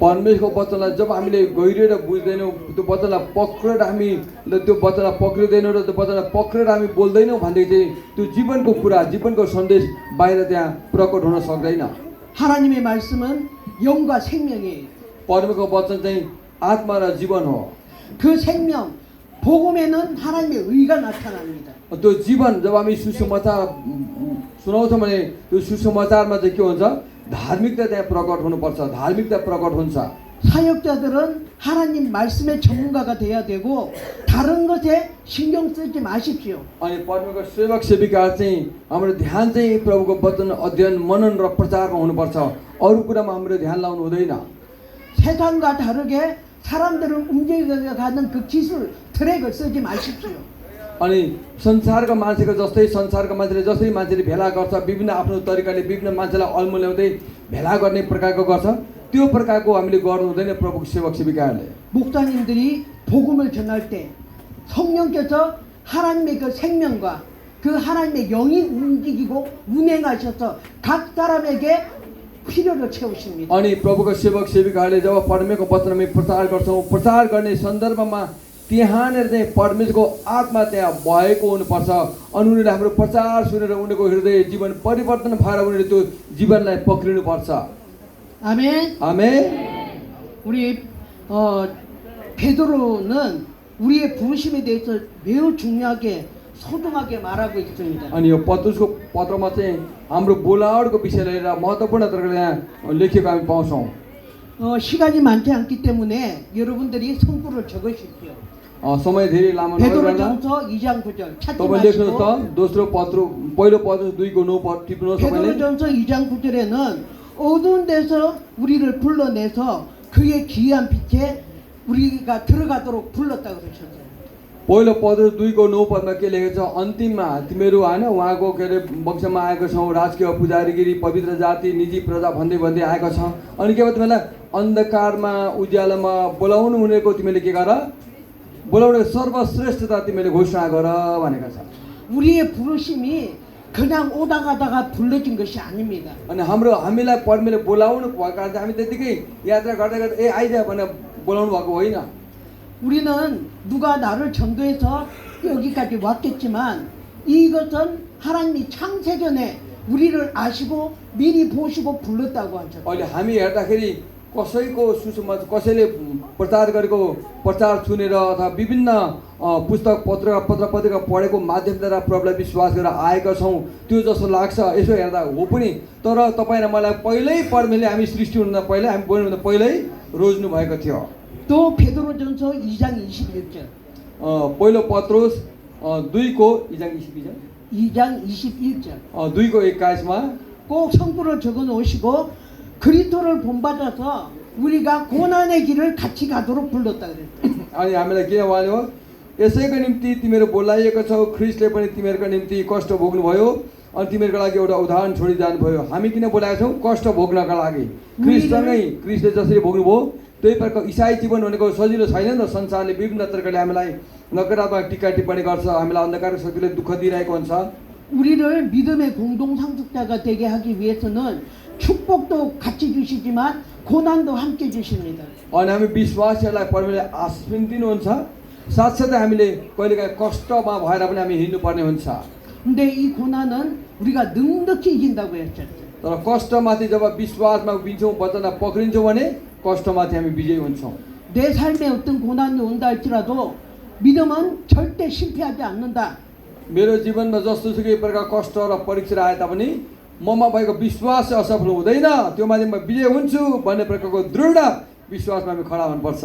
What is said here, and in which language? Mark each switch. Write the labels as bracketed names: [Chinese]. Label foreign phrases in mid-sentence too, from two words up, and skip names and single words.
[Nepali] परमेश्वरको वचनलाई जब हामीले गहिरिएर बुझ्दैनौँ, त्यो वचनलाई पक्रेर हामीले त्यो वचनलाई पक्रिँदैनौँ र त्यो वचनलाई पक्रेर हामी बोल्दैनौँ भनेदेखि चाहिँ त्यो जीवनको कुरा, जीवनको सन्देश बाहिर त्यहाँ प्रकट हुन सक्दैन। [Korean] 하나님의 말씀은 영과 생명이에요. [Nepali] परमेश्वरको वचन चाहिँ आत्मा र जीवन हो। [Korean] 그 생명, 복음에는 하나님의 의가 나타납니다. [Nepali] त्यो जीवन जब हामी सुसमाचार सुनाउँछौँ भने त्यो सुसमाचारमा चाहिँ के हुन्छ? धार्मिकता त्यहाँ प्रकट हुनुपर्छ, धार्मिकता प्रकट हुन्छ। [Korean] 사역자들은 하나님 말씀의 전문가가 돼야 되고 다른 것에 신경 쓰지 마십시오. [Nepali] अनि परमेश्वरको सेवक सेविका चाहिँ हाम्रो ध्यान चाहिँ प्रभुको वचन अध्ययन मनन र प्रचारमा हुनुपर्छ, अरू कुरामा हाम्रो ध्यान लाउनु हुँदैन। [Korean] 세상과 다르게 사람들을 움직여가는 그 기술 트랙을 쓰지 마십시오. [Nepali] अनि संसारका मान्छेको जस्तै संसारका मान्छेले जसरी मान्छेले भेला गर्छ, विभिन्न आफ्नो तरिकाले विभिन्न मान्छेलाई अल्मल्याउँदै भेला गर्ने प्रकारको गर्छ, त्यो प्रकारको हामीले गर्नु हुँदैन प्रभुको सेवक सेविकाहरूले। [Korean] 목사님들이 복음을 전할 때 성령께서 하나님의 그 생명과 그 하나님의 영이 움직이고 운행하셔서 각 사람에게 필요를 채우십니다. [Nepali] अनि प्रभुको सेवक सेविकाहरूले जब परमेश्वरको वचन हामी प्रचार गर्छौँ, प्रचार गर्ने सन्दर्भमा त्यहाँनिर चाहिँ परमेश्वरको आत्मा त्यहाँ भएको हुनुपर्छ। अनि उनीहरूले हाम्रो प्रचार सुनेर उनीहरूको हृदय जीवन परिवर्तन भएर उनीहरूले त्यो जीवनलाई पक्रिनुपर्छ। [Korean] 아멘. [Nepali] आमेन। [Korean] 우리 베드로는 우리의 부르심에 대해서 매우 중요하게 소중하게 말하고 있습니다. [Nepali] अनि यो पत्रुसको पत्रमा चाहिँ हाम्रो बोलावटको विषय लिएर महत्त्वपूर्ण तरिकाले यहाँ लेखेको हामी पाउँछौँ। [Korean] 시간이 많지 않기 때문에 여러분들이 성구를 적으십시오. [Nepali] समय धेरै लामो नभइकन [Korean] 베드로전서 2장 9절 찾지 [Nepali] तपाईँ लेख्नुहोस् [Korean] 마시고 [Nepali] त दोस्रो पत्र पहिलो पत्र 2को 9 टिप्नुहोस् तपाईँले। [Korean] 베드로전서 2장 9절에는 어두운 데서 우리를 불러내서 그의 귀한 빛에 우리가 들어가도록 불렀다 그러셨어요. [Nepali] पहिलो पत्र 2को 9 के लेखेको छ? अन्तिममा तिमीहरू होइन उहाँको के अरे वंशमा आएको छौ, राजकीय पुजारीगिरी पवित्र जाति निजी प्रजा भन्दै भन्दै आएको छ। अनि के भयो तिमीलाई अन्धकारमा उज्यालोमा बोलाउनु हुनेको तिमीले के गर? बोलाउने सर्वश्रेष्ठता तिमीले घोषणा गर भनेको छ। [Korean] 우리의 부르심이 그냥 오다 가다가 불러진 것이 아닙니다. [Nepali] अनि हामीलाई परमेश्वरले बोलाउनु भएको कारण चाहिँ हामी त्यतिकै यात्रा गर्दै गर्दै ए आइज भनेर बोलाउनु भएको होइन। [Korean] 우리는 누가 나를 전도해서 여기까지 왔겠지만 이것은 하나님이 창세전에 우리를 아시고 미리 보시고 불렀다고 하셨어요. [Nepali] अहिले हामी हेर्दाखेरि कसैको सुसमाचार कसैले प्रचार गरेको प्रचार सुनेर अथवा विभिन्न पुस्तक पत्र पत्रिका पढेको माध्यमद्वारा प्रभुलाई विश्वास गरेर आएका छौँ त्यो जस्तो लाग्छ यसो हेर्दा हो पनि। तर तपाईँ र मलाई पहिल्यै परमेश्वरले हामी सृष्टि हुनुभन्दा पहिल्यै हामी बोल्नुभन्दा पहिल्यै रोज्नु भएको थियो। [Korean] 또 베드로전서 2장 21절 [Nepali] पहिलो पत्रुस 2को [Korean] 2장 21절 [Nepali] 2को 21मा [Korean] 꼭 성구를 적어 놓으시고 그리스도를 본받아서 우리가 고난의 길을 같이 가도록 불렀다 그랬어요. [Nepali] अनि हामीलाई के भन्यो? यसैको निम्ति तिमीहरू बोलाइएको छौ, ख्रिस्टले पनि तिमीहरूको निम्ति कष्ट भोग्नुभयो अनि तिमीहरूको लागि एउटा उदाहरण छोडिजानुभयो। हामी किन बोलाएको छौँ? कष्ट भोग्नका लागि। ख्रिस्टले जसरी भोग्नुभयो त्यही प्रकार इसाई जीवन भनेको सजिलो छैन नि त। संसारले विभिन्न तरिकाले हामीलाई नकारात्मक टिका टिप्पणी गर्छ, हामीलाई अन्धकारको शक्तिले दुःख दिइरहेको हुन्छ। [Korean] 우리를 믿음의 공동 상속자가 되게 하기 위해서는 축복도 같이 주시지만 고난도 함께 주십니다. [Nepali] अनि हामी विश्वासीहरूलाई परमेश्वरले आशीष दिनुहुन्छ, साथसाथै हामीले कहिलेकाहीँ कष्टमा भएर पनि हामी हिँड्नुपर्ने हुन्छ। [Korean] 근데 이 고난은 우리가 넉넉히 이긴다고 했었어요. [Nepali] तर कष्टमाथि जब विश्वासमा उभिन्छौँ, वचनलाई पक्रिन्छौँ भने कष्टमाथि हामी विजयी हुन्छौँ। [Korean] 내 삶에 어떤 고난이 온다 할지라도 믿음은 절대 실패하지 않는다. [Nepali] मेरो जीवनमा जस्तोसुकै प्रकार कष्ट र परीक्षा आए तापनि ममा भएको विश्वास चाहिँ असफल हुँदैन, त्यो माथि म विजय हुन्छु भन्ने प्रकारको दृढ विश्वासमा हामी खडा हुनुपर्छ।